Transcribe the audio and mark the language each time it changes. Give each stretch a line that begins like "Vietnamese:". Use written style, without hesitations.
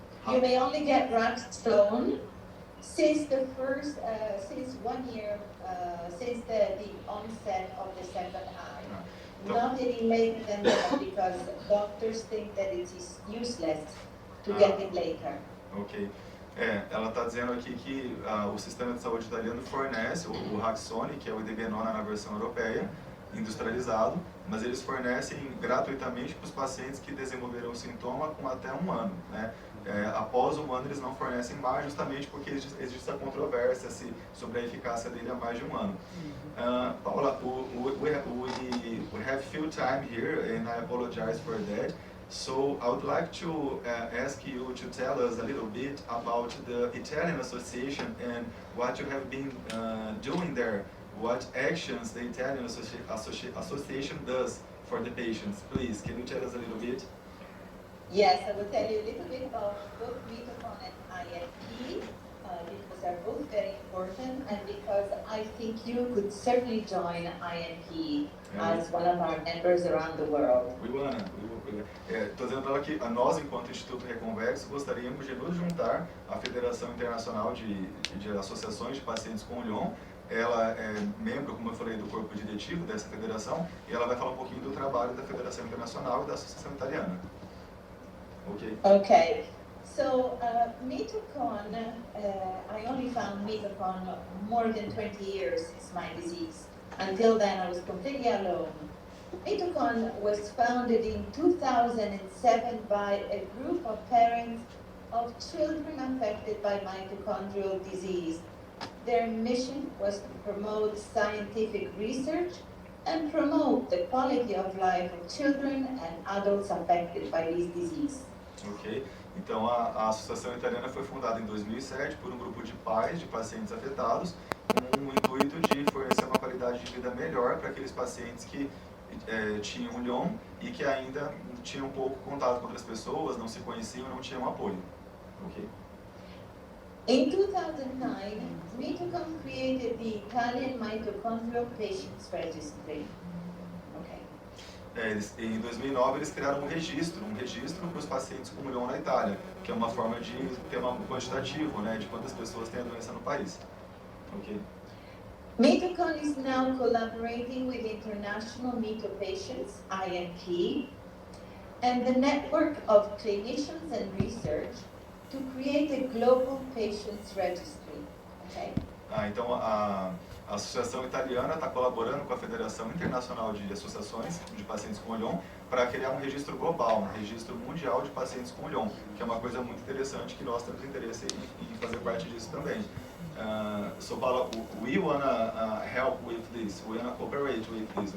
English: You may only get Rexon since the first, since 1 year, since the onset of the second eye. Not any later than that, because doctors think that it is useless to get it later. Ok.
Portuguese: Ela está dizendo aqui que o sistema de saúde italiano fornece o Rexona, que é o Idebenona na versão europeia, industrializado, mas eles fornecem gratuitamente para os pacientes que desenvolveram o sintoma com até 1 ano, né? Após 1 ano eles não fornecem mais, justamente porque existe essa controvérsia sobre a eficácia dele há mais de 1 ano.
English: Paula, we have few time here, and I apologize for that. So I would like to ask you to tell us a little bit about the Italian Association and what you have been doing there. What actions the Italian Association does for the patients. Please, can you tell us a little bit? Yes, I will tell you a little bit about both MITOCON and IFP. because they're both very important, and because I think you could certainly join INP as one of our members around the world.
Portuguese: Estou dizendo para ela que nós, enquanto Instituto Reconverso, gostaríamos de nos juntar à Federação Internacional de Associações de Pacientes com LHON. Ela é membro, como eu falei, do corpo diretivo dessa federação, e ela vai falar um pouquinho do trabalho da Federação Internacional e da Associação Italiana. Ok?
English: Okay. So, MITOCON, I only found MITOCON more than 20 years since my disease. Until then, I was completely alone. MITOCON was founded in 2007 by a group of parents of children affected by mitochondrial disease. Their mission was to promote scientific research and promote the quality of life of children and adults affected by this disease.
Portuguese: Ok, então a Associação Italiana foi fundada em 2007 por um grupo de pais de pacientes afetados, com o intuito de fornecer uma qualidade de vida melhor para aqueles pacientes que tinham LHON e que ainda tinham pouco contato com outras pessoas, não se conheciam, não tinham apoio. Ok?
English: In 2009, MITOCON created the Italian Mitochondrial Patients Registry.
Portuguese: Em 2009 eles criaram um registro para os pacientes com LHON na Itália, que é uma forma de ter um quantitativo, né, de quantas pessoas têm a doença no país. Ok?
English: MITOCON is now collaborating with International MITOPatients, INP, and the network of clinicians and research to create a global patients registry. Okay?
Portuguese: Então a Associação Italiana está colaborando com a Federação Internacional de Associações de Pacientes com LHON para criar um registro global, um registro mundial de pacientes com LHON, que é uma coisa muito interessante que nós temos interesse em fazer parte disso também.
English: So Paula, we wanna help with this. We wanna cooperate with this.